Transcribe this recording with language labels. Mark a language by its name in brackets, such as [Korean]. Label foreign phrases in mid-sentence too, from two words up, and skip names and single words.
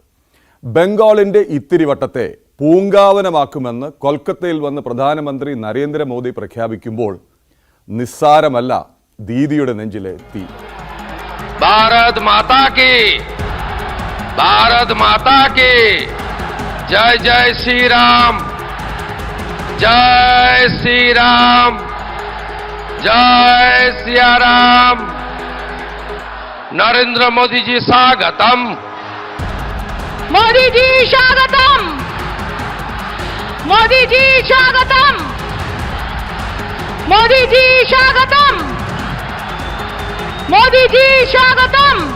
[Malayalam] ബംഗാളിൻ്റെ ഇത്തിരിവട്ടത്തെ പൂങ്കാവനമാക്കുമെന്ന് കൊൽക്കത്തയിൽ വന്ന് പ്രധാനമന്ത്രി നരേന്ദ്രമോദി പ്രഖ്യാപിക്കുമ്പോൾ നിസ്സാരമല്ല ദീദിയുടെ നെഞ്ചിലെ തീ. [Hindi] भारत माता की, भारत माता की, जय जय श्रीराम, जय श्री राम, जय सिया राम। नरेंद्र मोदी जी स्वागतम, मोदी जी स्वागतम, मोदी जी स्वागतम, मोदी जी स्वागतम, मोदी जी स्वागतम।